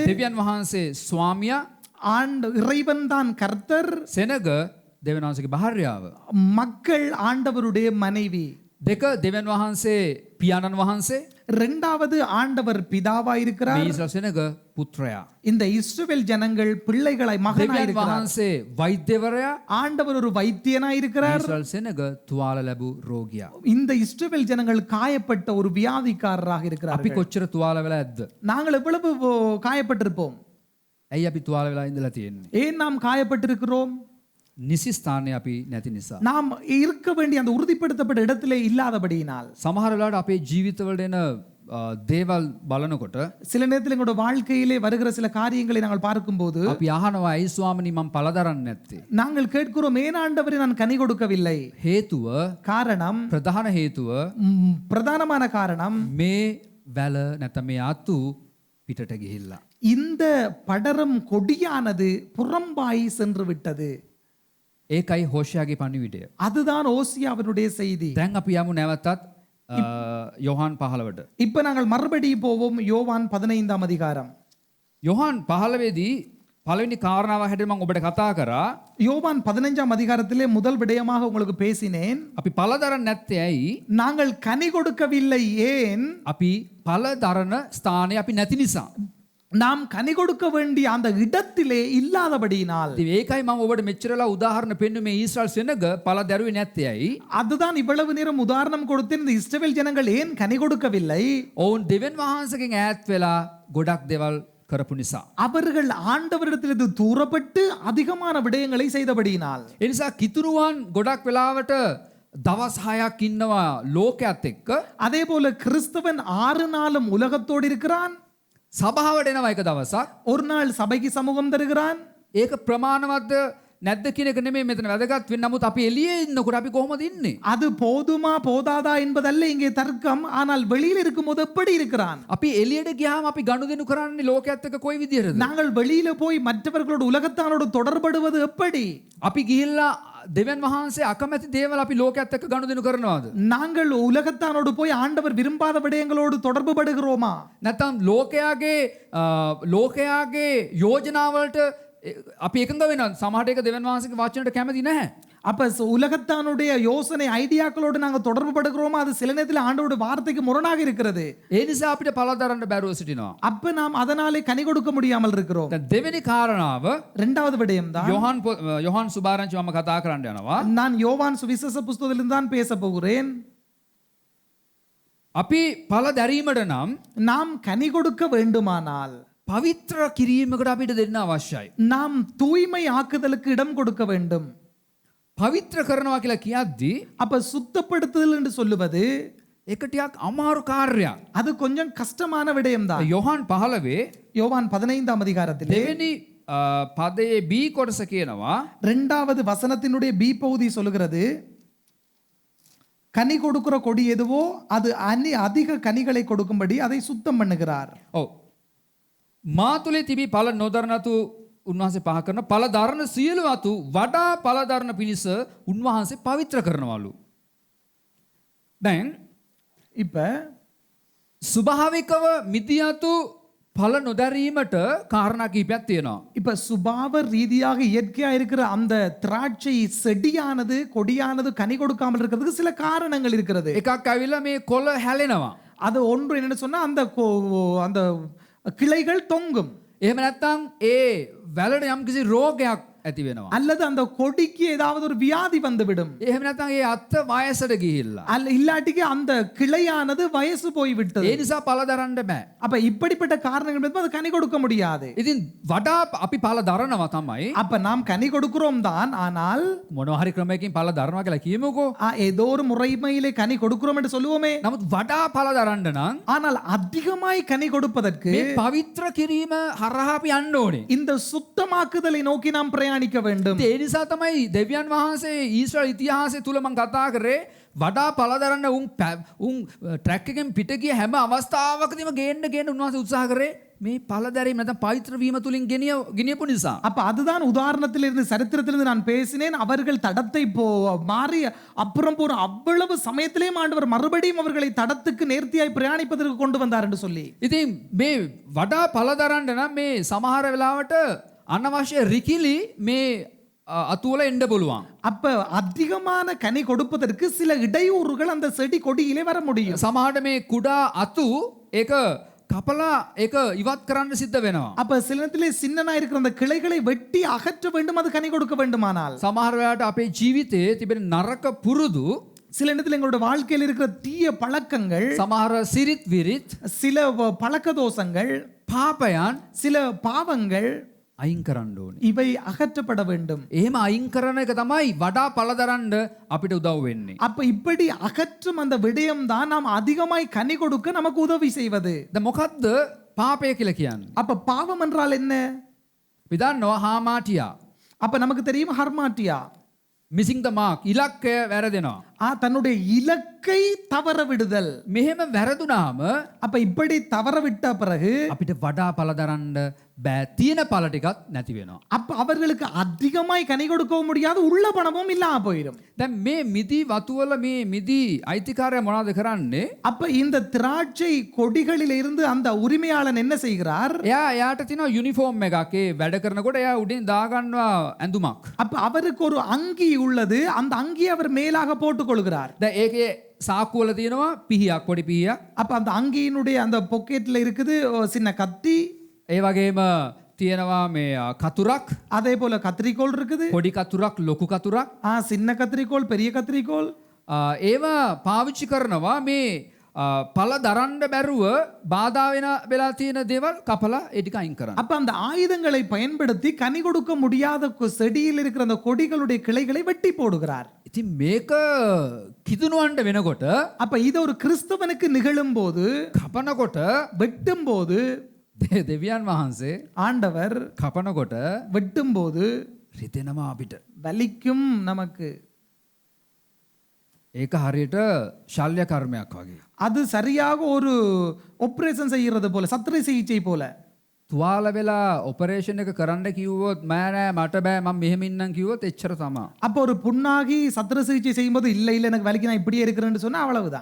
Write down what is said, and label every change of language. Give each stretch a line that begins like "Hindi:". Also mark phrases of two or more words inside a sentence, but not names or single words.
Sinhala: දෙවියන් වහන්සේ ස්වාමියා,
Tamil: இறைவன் தான் கர்த்தர்,
Sinhala: සෙනග දෙවියන් වහන්සේගේ භාර්යාව.
Tamil: மக்கள் ஆண்டவருடைய மனைவி.
Sinhala: දෙක දෙවියන් වහන්සේ පියාණන් වහන්සේ,
Tamil: இரண்டாவது ஆண்டவர் பிதாவாய் இருக்கிறார்.
Sinhala: මේ ඊශ්‍රායල් සෙනග පුත්‍රයා.
Tamil: இந்த இஸ்ரவேல் ஜனங்கள் பிள்ளைகளாய் மகனாய்
Sinhala: දෙවියන්
Tamil: இருக்கிறார்.
Sinhala: වහන්සේ වෛද්‍යවරයා,
Tamil: ஆண்டவர் ஒரு வைத்தியனாய் இருக்கிறார்.
Sinhala: ඊශ්‍රායල් සෙනග තුවාල ලැබූ රෝගියා.
Tamil: இந்த இஸ்ரவேல் ஜனங்கள் காயப்பட்ட ஒரு வியாதிக்காரராக
Sinhala: අපි
Tamil: இருக்கிறார்கள்.
Sinhala: කොච්චර තුවාල වෙලා ඇද්ද?
Tamil: நாங்கள் எவ்வளவு காயப்பட்டிருப்போம்?
Sinhala: ඇයි අපි තුවාල වෙලා ඉඳලා තියෙන්නේ?
Tamil: ஏன் நாம் காயப்பட்டிருக்கிறோம்?
Sinhala: නිසි ස්ථානයේ අපි නැති නිසා.
Tamil: நாம் இருக்க வேண்டிய அந்த உறுதிப்படுத்தப்பட்ட இடத்திலே இல்லாதபடியினால்
Sinhala: සමහර වෙලාවට අපේ ජීවිතවලට එන දේවල් බලනකොට
Tamil: சில நேரத்தில் எங்களோட வாழ்க்கையிலே வருகிற சில காரியங்களை நாங்கள் பார்க்கும்போது
Sinhala: අපි අහනවා ඇයි ස්වාමිනී මම පළ දරන්නේ නැත්තේ?
Tamil: நாங்கள் கேட்கிறோம், ஏன் ஆண்டவரே நான் கனி கொடுக்கவில்லை?
Sinhala: හේතුව
Tamil: காரணம்,
Sinhala: ප්‍රධාන හේතුව
Tamil: பிரதானமான காரணம்,
Sinhala: මේ වැල නැත්නම් මේ අතු පිටට ගිහිල්ලා.
Tamil: இந்த படரும் கொடியானது புறம்பாய் சென்று விட்டது.
Sinhala: ඒකයි හොෂයාගේ පණිවිඩය.
Tamil: அதுதான் ஓசியாவினுடைய செய்தி.
Sinhala: දැන් අපි යමු නැවතත් යොහාන් 15ට.
Tamil: இப்ப நாங்கள் மறுபடியும் போவோம் யோவான் 15ஆம் அதிகாரம்.
Sinhala: යොහාන් 15දී පළවෙනි කාරණාව හැටියට මම ඔබට කතා කරා.
Tamil: யோவான் 15ஆம் அதிகாரத்திலே முதல் விடயமாக உங்களுக்கு பேசினேன்.
Sinhala: අපි පළ දරන්නේ නැත්තේ ඇයි?
Tamil: நாங்கள் கனி கொடுக்கவில்லை ஏன்?
Sinhala: අපි පළ දරන ස්ථානය අපි නැති නිසා.
Tamil: நாம் கனி கொடுக்க வேண்டிய அந்த இடத்திலே இல்லாதபடியினால்.
Sinhala: ඉතින් ඒකයි මම ඔබට මෙච්චරලා උදාහරණ පෙන්නුවේ ඊශ්‍රායල් සෙනග පළ දැරුවේ නැත්තේ ඇයි?
Tamil: அதுதான் இவ்வளவு நேரம் உதாரணம் கொடுத்தேன். இந்த இஸ்ரவேல் ஜனங்கள் ஏன் கனி கொடுக்கவில்லை?
Sinhala: ඔවුන් දෙවියන් වහන්සේගෙන් ඈත් වෙලා ගොඩක් දේවල් කරපු නිසා.
Tamil: அவர்கள் ஆண்டவரிடத்திலிருந்து தூரப்பட்டு அதிகமான விடயங்களை செய்தபடியினால்.
Sinhala: ඒ නිසා කිතුරුවන් ගොඩක් වෙලාවට දවස් 6ක් ඉන්නවා ලෝකයේත් එක්ක.
Tamil: அதே போல கிறிஸ்தவன் 6 நாளும் உலகத்தோடு இருக்கிறான்.
Sinhala: සභාවට එනවා එක දවසක්.
Tamil: ஒரு நாள் சபைக்கு சமூகம் தருகிறான்.
Sinhala: ඒක ප්‍රමාණවත්ද නැද්ද කියන එක නෙමෙයි මෙතන වැදගත් වෙන්නේ. නමුත් අපි එළියේ ඉන්නකොට අපි කොහොමද ඉන්නේ?
Tamil: அது போதுமா போதாதா என்பதல்ல இங்கே தர்க்கம். ஆனால் வெளியில் இருக்கும்போது எப்படி இருக்கிறான்?
Sinhala: අපි එළියට ගියාම අපි ගනුදෙනු කරන්නේ ලෝකයේත් එක්ක කොයි විදියටද?
Tamil: நாங்கள் வெளியில போய் மற்றவர்களோடு உலகத்தாரோடு தொடர்படுவது எப்படி?
Sinhala: අපි ගිහිල්ලා දෙවියන් වහන්සේ අකමැති දේවල් අපි ලෝකයේත් එක්ක ගනුදෙනු කරනවාද?
Tamil: நாங்கள் உலகத்தாரோடு போய் ஆண்டவர் விரும்பாத விடயங்களோடு தொடர்பு படுகிறோமா?
Sinhala: නැත්නම් ලෝකයාගේ යෝජනාවලට අපි එකඟ වෙනවා. සමහරට ඒක දෙවියන් වහන්සේගේ වචනට කැමති නැහැ.
Tamil: அப்ப உலகத்தானுடைய யோசனை ஐடியாக்களோடு நாங்கள் தொடர்பு படுகிறோமா? அது சில நேரத்தில் ஆண்டவருடைய வார்த்தைக்கு முரணாக இருக்கிறது.
Sinhala: ඒ නිසා අපිට පළ දරන්න බැරුව සිටිනවා.
Tamil: அப்ப நாம் அதனாலே கனி கொடுக்க முடியாமல் இருக்கிறோம்.
Sinhala: දැන් දෙවෙනි කාරණාව
Tamil: இரண்டாவது விடயம் தான்
Sinhala: යොහාන් සුභාරංචි මම කතා කරන්න යනවා.
Tamil: நான் யோவான் சுவிசேஷ புஸ்தகத்திலிருந்து தான் பேச போகிறேன்.
Sinhala: අපි පළ දැරීමට නම්
Tamil: நாம் கனி கொடுக்க வேண்டுமானால்
Sinhala: පවිත්‍ර කිරීමකට අපිට දෙන්න අවශ්‍යයි.
Tamil: நாம் தூய்மை ஆக்குதலுக்கு இடம் கொடுக்க வேண்டும்.
Sinhala: පවිත්‍ර කරනවා කියලා කියද්දී
Tamil: அப்ப சுத்தப்படுத்துதல் என்று சொல்லுவது
Sinhala: ඒක ටිකක් අමාරු කාර්යයක්.
Tamil: அது கொஞ்சம் கஷ்டமான விடயம்தான்.
Sinhala: යොහන් 15
Tamil: யோவான் 15ஆம் அதிகாரத்திலே
Sinhala: දෙවෙනි පදයේ B කොටස කියනවා
Tamil: 2வது வசனத்தினுடைய பி பகுதி சொல்லுகிறது, கனி கொடுக்கிற கொடி எதுவோ அது அதிக கனிகளை கொடுக்கும்படி அதை சுத்தம் பண்ணுகிறார்.
Sinhala: ඔව් මා තුලේ තිබී ඵල නොදරනතු උන්වහන්සේ පහ කරන ඵල දරන සියලු අතු වඩා ඵල දරන පිණිස උන්වහන්සේ පවිත්‍ර කරනවලු. දැන්
Tamil: இப்ப
Sinhala: ස්වභාවිකව මිදියතු ඵල නොදැරීමට කාරණා කිහිපයක් තියෙනවා.
Tamil: இப்ப சுபாவ ரீதியாக இயற்கையா இருக்கிற அந்த திராட்சை செடியானது கொடியானது கனி கொடுக்காமல் இருக்கிறதுக்கு சில காரணங்கள் இருக்கிறது.
Sinhala: එකක් ඇවිල්ලා මේ කොළ හැලෙනවා.
Tamil: அது ஒன்று என்னன்னு சொன்னா அந்த கிளைகள் தொங்கும்,
Sinhala: එහෙම නැත්නම් ඒ වැලට යම්කිසි රෝගයක් ඇති වෙනවා.
Tamil: அல்லது அந்த கொடிக்கு ஏதாவது ஒரு வியாதி வந்துவிடும்,
Sinhala: එහෙම නැත්නම් ඒ අත්ත වයසට ගිහිල්ලා.
Tamil: இல்லாட்டிக்கு அந்த கிளையானது வயசு போய்விட்டது.
Sinhala: ඒ නිසා ඵල දරන්න බෑ.
Tamil: அப்ப இப்படிப்பட்ட காரணங்கள் இருந்தா அது கனி கொடுக்க முடியாது.
Sinhala: ඉතින් වඩා අපි ඵල දරනවා තමයි.
Tamil: அப்ப நாம் கனி கொடுக்கிறோம் தான், ஆனால்
Sinhala: මොනවා හරි ක්‍රමයකින් ඵල දරනවා කියලා කියමුකෝ.
Tamil: ஏதோ ஒரு முறைமையிலே கனி கொடுக்கிறோம் என்று சொல்லுவோமே.
Sinhala: නමුත් වඩා ඵල දරන්න නම්
Tamil: ஆனால் அதிகமாய் கனி கொடுப்பதற்கு
Sinhala: මේ පවිත්‍ර කිරීම හරහා අපි යන්න ඕනේ.
Tamil: இந்த சுத்தமாக்குதலை நோக்கி நாம் பிரயாணிக்க வேண்டும்.
Sinhala: ඒ නිසා තමයි දෙවියන් වහන්සේ ඊශ්‍රායල් ඉතිහාසය තුල මම කතා කරේ වඩා ඵල දරන්න උන් ට්‍රැක් එකෙන් පිට ගිය හැම අවස්ථාවකදීම ගේන්න උන්වහන්සේ උත්සාහ කරේ මේ ඵල දැරීම නැත්නම් පවිත්‍ර වීම තුලින් ගෙනියපු නිසා.
Tamil: அப்ப அதுதான் உதாரணத்திலிருந்து சரித்திரத்திலிருந்து நான் பேசினேன். அவர்கள் தடத்தை மாறி அப்புறம் போற அவ்வளவு சமயத்திலே ஆண்டவர் மறுபடியும் அவர்களை தடத்துக்கு நேர்த்தியாய் பிரயாணிப்பதற்கு கொண்டு வந்தார் என்று சொல்லி.
Sinhala: ඉතින් මේ වඩා ඵල දරන්න නම් මේ සමහර වෙලාවට අනවශ්‍ය රිකිලි මේ අතුවල එන්න පුළුවන්.
Tamil: அப்ப அதிகமான கனி கொடுப்பதற்கு சில இடையூறுகள் அந்த செடி கொடியிலே வர முடியும்.
Sinhala: සමහරට මේ කුඩා අතු ඒක කපලා ඒක ඉවත් කරන්න සිද්ධ වෙනවා.
Tamil: அப்ப சில நேரத்திலே சின்னனா இருக்கிற அந்த கிளைகளை வெட்டி அகற்ற வேண்டும், அது கனி கொடுக்க வேண்டுமானால்.
Sinhala: සමහර වෙලාවට අපේ ජීවිතයේ තිබෙන නරක පුරුදු,
Tamil: சில நேரத்தில் எங்களுடைய வாழ்க்கையில் இருக்கிற தீய பழக்கங்கள்,
Sinhala: සමහර සිරිත් විරිත්,
Tamil: சில பழக்க தோஷங்கள்,
Sinhala: පාපයන්
Tamil: சில பாவங்கள்
Sinhala: අයින් කරන්න ඕනේ.
Tamil: இவை அகற்றப்பட வேண்டும்.
Sinhala: එහෙම අයින් කරන එක තමයි වඩා ඵල දරන්න අපිට උදව් වෙන්නේ.
Tamil: அப்ப இப்படி அகற்றும் அந்த விடயம் தான் நாம் அதிகமாய் கனி கொடுக்க நமக்கு உதவி செய்வது.
Sinhala: දැන් මොකද්ද පාපය කියලා කියන්නේ?
Tamil: அப்ப பாவம் என்றால் என்ன?
Sinhala: අපි දන්නවා හාමාටියා.
Tamil: அப்ப நமக்கு தெரியும் ஹர்மாட்டியா,
English: missing the mark,
Sinhala: ඉලක්කය වැරදෙනවා.
Tamil: தன்னுடைய இலக்கை தவற விடுதல்.
Sinhala: මෙහෙම වැරදුනාම
Tamil: அப்ப இப்படி தவற விட்ட பிறகு
Sinhala: අපිට වඩා ඵල දරන්න බෑ. තියෙන ඵල ටිකක් නැති වෙනවා.
Tamil: அப்ப அவர்களுக்கு அதிகமாய் கனி கொடுக்கவும் முடியாது, உள்ள பணமும் இல்லாம போயிடும்.
Sinhala: දැන් මේ මිදි වතුවල මේ මිදි අයිතිකාරය මොනවද කරන්නේ?
Tamil: அப்ப இந்த திராட்சை கொடிகளில் இருந்து அந்த உரிமையாளன் என்ன செய்கிறார்?
Sinhala: එයාට තියෙනවා යුනිෆෝම් එකක්. ඒ වැඩ කරනකොට එයා උඩින් දාගන්නවා ඇඳුමක්.
Tamil: அப்ப அவருக்கு ஒரு அங்கி உள்ளது, அந்த அங்கியை அவர் மேலாக போட்டுக் கொள்கிறார்.
Sinhala: දැන් ඒකේ සාක්කුවල තියෙනවා පිහියක්, පොඩි පිහියක්.
Tamil: அப்ப அந்த அங்கியினுடைய அந்த பொக்கெட்ல இருக்குது சின்ன கத்தி,
Sinhala: ඒ වගේම තියෙනවා මේ කතුරක්,
Tamil: அதே போல கத்திரிக்கோல் இருக்குது,
Sinhala: පොඩි කතුරක්, ලොකු කතුරක්.
Tamil: சின்ன கத்திரிக்கோல், பெரிய கத்திரிக்கோல்.
Sinhala: ඒවා පාවිච්චි කරනවා මේ ඵල දරන්න බැරුව බාධා වෙලා තියෙන දේවල් කපලා ඒ ටික අයින් කරන්න.
Tamil: அப்ப அந்த ஆயுதங்களை பயன்படுத்தி கனி கொடுக்க முடியாத செடியில் இருக்கிற அந்த கொடிகளுடைய கிளைகளை வெட்டி போடுகிறார்.
Sinhala: ඉතින් මේක කිදුණුවන්ට වෙනකොට,
Tamil: அப்ப இது ஒரு கிறிஸ்தவனுக்கு நிகழும் போது,
Sinhala: කපනකොට
Tamil: வெட்டும் போது,
Sinhala: දෙවියන් වහන්සේ
Tamil: ஆண்டவர்
Sinhala: කපනකොට
Tamil: வெட்டும் போது
Sinhala: රිදෙනවා අපිට.
Tamil: வலிக்கும் நமக்கு.
Sinhala: ඒක හරියට ශල්‍ය කර්මයක් වගේ.
Tamil: அது சரியாக ஒரு ஆபரேஷன் செய்யறது போல, சத்திரை சிகிச்சை போல.
Sinhala: තුවාල වෙලා ඔපරේෂන් එක කරන්න කිව්වොත් මෑ නෑ මට බෑ මම මෙහෙම ඉන්නම් කිව්වොත් එච්චර තමයි.
Tamil: அப்போ ஒரு புண்ணாகி சத்திர சிகிச்சை செய்யும்போது இல்ல இல்ல எனக்கு வலிக்கு நான் இப்படியே இருக்கிறேன்னு சொன்னா அவ்வளவுதான்.